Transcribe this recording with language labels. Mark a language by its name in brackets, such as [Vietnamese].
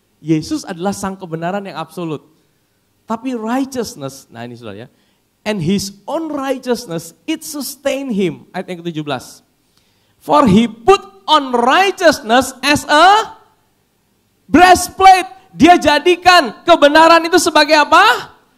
[Indonesian] Yesus adalah sang kebenaran yang absolut. Tapi righteousness, nah ini saudara ya. [English] And his own righteousness, it sustain him. [Indonesian] Ayat yang ke-17. [English] For he put on righteousness as a breastplate. [Indonesian] Dia jadikan kebenaran itu sebagai apa?